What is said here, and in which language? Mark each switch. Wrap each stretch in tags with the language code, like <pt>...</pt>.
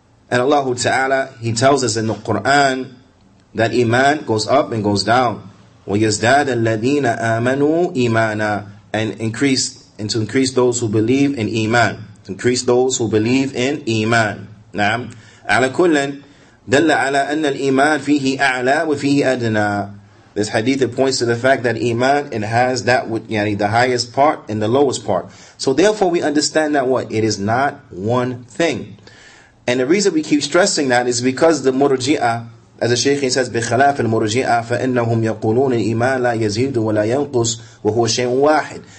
<en>And Allah Ta'ala, He tells us in the Qur'an that iman goes up and goes down.</en> <ar>وَيَزْدَادَ الَّذِينَ آمَنُوا إِيمَانًا,</ar> <en>and to increase those who believe in iman. To increase those who believe in iman.</en> <ar>نعم. على كل دل على أن الإيمان فيه أعلى وفيه أدنى.</ar> <en>This hadith, it points to the fact that iman, it has that with the highest part and the lowest part. So therefore we understand that what? It is not one thing. And the reason we keep stressing that is because the murji'ah, as the Shaykh says,</en> <ar>بِخَلَافِ الْمُرْجِئَةِ فَإِنَّهُمْ يَقُولُونَ الْإِيمَانِ لَا يَزِيدُ وَلَا يَنْقُصُ وَهُوَ شَيْءٌ وَاحِدٌ.</ar>